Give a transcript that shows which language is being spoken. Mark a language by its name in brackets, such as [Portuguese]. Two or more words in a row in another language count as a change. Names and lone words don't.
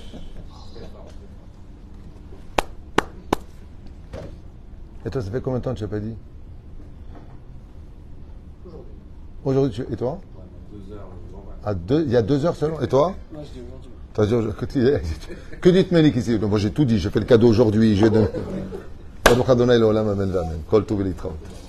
[French] Et toi, ça fait combien de temps que tu n'as pas dit? Aujourd'hui. Aujourd'hui, et toi? 2 heures, Il y a 2 heures seulement. Et toi? Moi, je dis aujourd'hui. T'as dit, que dites Mélik ici? Moi, j'ai tout dit. J'ai fait le cadeau aujourd'hui. J'ai donné. [Hebrew] ברוך אדוני לעולם אמן אמן. כל טוב ולהתראות.